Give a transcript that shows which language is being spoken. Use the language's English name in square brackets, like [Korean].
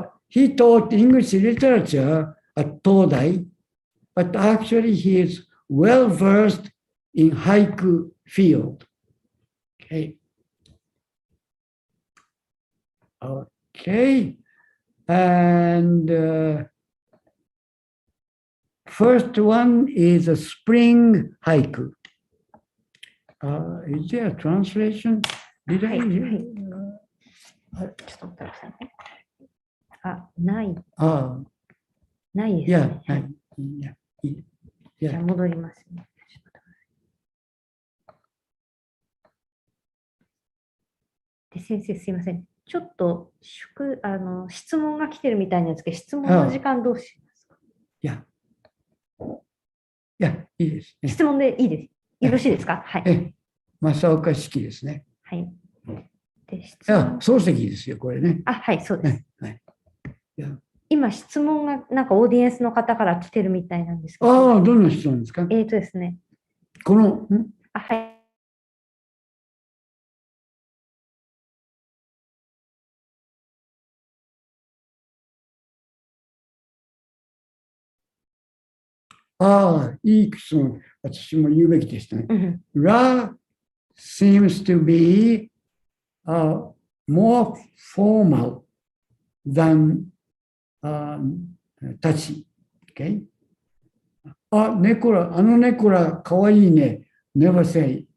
[English] He taught English literature at Todai, but actually he is well versed in haiku field. Okay. Okay. And first one is a spring haiku. Is there a translation? Did I? [Japanese] ちょっと待ってくださいね。あ、ない。 Ah, ないですね。 yeah, はい yeah, じゃあ yeah. 戻りますね。ちょっと待ってくださいで、先生すいません。ちょっと質問が来てるみたいなんですけど、質問の時間どうしますか？ [English] Yeah. Yeah, [Japanese] いいですね。質問でいいです。よろしいですか？はい。正岡式ですね。はい。で、質あ、問。漱石ですよ、これね。あ、はい、そうです。はい。今、質問がなんかオーディエンスの方から来てるみたいなんですけど。ああ、どんな質問ですか？ですね。この、あ、はい。ああ、いい質問。私も言うべきでしたね。 [English] Ra seems to be more formal than touchy. Okay? [Japanese] あの猫らかわいいね。 [English] Never say.